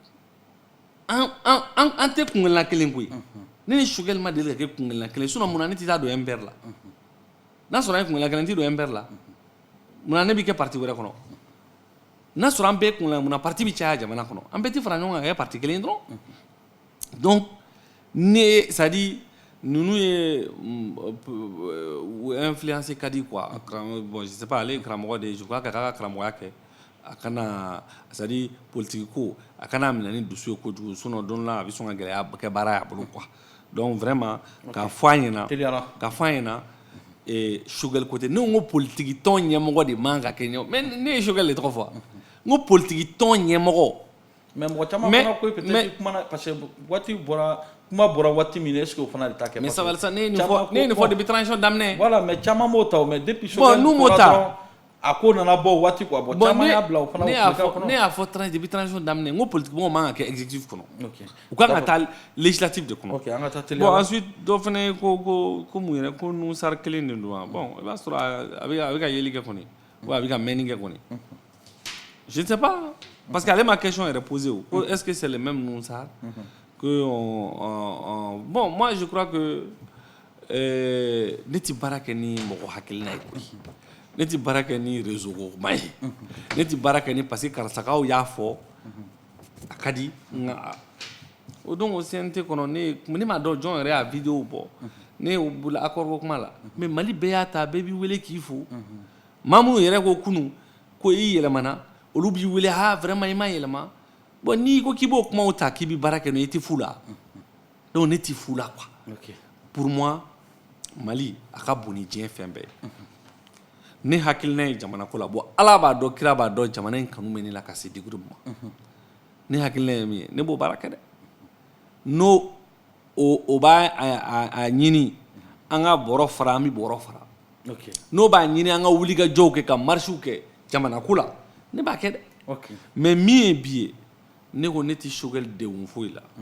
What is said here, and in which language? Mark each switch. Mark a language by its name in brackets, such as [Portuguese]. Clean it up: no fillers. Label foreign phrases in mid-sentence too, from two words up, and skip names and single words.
[Bambara] an tɛ kungelena kelen koyi ne ni Choguel ma deli ka kɛ kungelena kelen sinon munna ne tɛ taa don MPR la n'a sɔrɔ an ye kungelena kelen n tɛ don MPR la munna ne bɛ kɛ parti wɛrɛ kɔnɔ n'a sɔrɔ an bɛɛ kungelena munna parti bɛ caya jamana kɔnɔ an bɛɛ tɛ fara ɲɔgɔn kan ka kɛ parti kelen dɔrɔn donc ne [French] c'est à dire [Bambara] ninnu ye influencer ka di [French] quoi bon je sais pas [Bambara] ale ye karamɔgɔ de ye [French] je crois que [Bambara] a ka karamɔgɔya kɛ a kana [French] c'est à dire [Bambara] politique ko a kana minɛ ni dusu ye kojugu sinon don la a bɛ sɔn ka gɛlɛya kɛ baara y'a bolo [French] quoi donc vraiment [Bambara] k'a fɔ a ɲɛna Choguel côté ne ko politique tɔn ɲɛmɔgɔ de man ka kɛ ɲɛ mais ne ye Choguel de tɔgɔ fɔ n ko politique tɔn ɲɛmɔgɔ mais mɔgɔ caman fana ko peut-être kuma [French] parce que [Bambara] waati bɔra kuma bɔra waati min [French] est-ce que [Bambara] o fana de ta kɛ [French] mais ça va ça [Bambara] ne ye nin fɔ [French] depuis transition daminɛ voilà mais [Bambara] caman m'o ta [French] mais depuis [Bambara] Choguel n'u m'o ta a ko nana bɔ waati [French] quoi bon [Bambara] caman y'a bila o fana ne y'a fɔ [French] depuis transition [Bambara] daminɛ n ko politique mɔgɔw man ka kɛ exécutif kɔnɔ u kan ka taa législatif de kɔnɔ [French] bon ensuite [Bambara] dɔ fana ye ko mun yɛrɛ ko Nusar kelen de don bon i b'a sɔrɔ a bɛ ka yeli kɛ kɔni ou a bɛ ka mɛnni kɛ kɔni [French] je ne sais pas parce que [Bambara] ale ma [French] question est posée [Bambara] ko [French] est-ce que c'est le même Nusar que bon moi je crois que [Bambara] ne tɛ baara kɛ ni mɔgɔ hakilina ye koyi ne tɛ baara kɛ ni réseau ko ma ye ne tɛ baara kɛ ni [French] parce que [Bambara] karisakaw y'a fɔ a ka di nka o don o CNT kɔnɔ ne m'a dɔn jɔn yɛrɛ y'a vidéo bɔ ne y'o bolo accord ko kuma la mais Mali bɛɛ y'a ta bɛɛ b'i wele k'i fo maa minnu yɛrɛ ko kunun ko i yɛlɛmana olu b'i wele vraiment i ma yɛlɛma bon n'i ko k'i b'o kumaw ta k'i bɛ baara kɛ n'o ye i tɛ fu la donc ne tɛ fu la [French] quoi pour moi [Bambara] Mali a ka bon ni diɲɛ fɛn bɛɛ ye ne hakilina ye jamana ko la bon Ala b'a dɔn kira b'a dɔn jamana in kanu bɛ ne la ka se degré ma ne hakilina ye min ye ne b'o baara kɛ dɛ n'o o b'a ɲini an ka bɔrɔ fara an bɛ bɔrɔ fara n'o b'a ɲini an ka wulikajɔw kɛ ka marches kɛ jamana ko la ne b'a kɛ dɛ mais min ye bi ye ne ko ne tɛ Choguel degun foyi la